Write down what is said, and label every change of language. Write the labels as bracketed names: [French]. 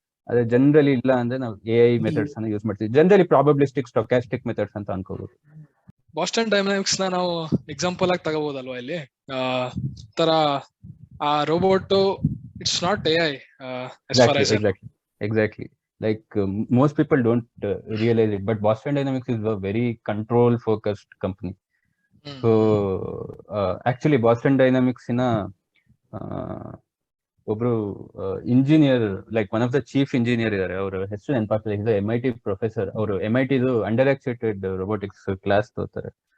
[Kannada] ಅದೇ ಜನರಲಿ ಇಲ್ಲ ಅಂದ್ರೆ ನಾವು AI ಮೆಥಡ್ಸ್ ಅನ್ನ ಯೂಸ್ ಮಾಡ್ತೀವಿ. ಜನರಲಿ ಪ್ರಾಬಬಿಲಿಸ್ಟಿಕ್ ಸ್ಟೊಕ್ಯಾಸ್ಟಿಕ್ ಮೆಥಡ್ಸ್ ಅಂತ ಅನ್ಕೋಬಹುದು. ಬಾಸ್ಟನ್ ಡೈನಾಮಿಕ್ಸ್ ನ ನಾವು ಎಕ್ಸಾಂಪಲ್ ಆಗಿ ತಗೋಬಹುದಲ್ವಾ ಇಲ್ಲಿ? ತರ ಆ robot [English] It's not AI as far as Exactly. Like most people don't realize it, but Boston Dynamics is a very control focused company. So actually Boston Dynamics in a [Kannada] ಒಬ್ರು engineer, [English] like one of the chief engineer [Kannada] ಇದಾರೆ. ಅವ್ರ ಹೆಸರು ನೆನಪಾಗ್ತದೆ. ಇದು MIT professor. ಅವರು MITದು under accepted robotics class ತಗೋತಾರೆ.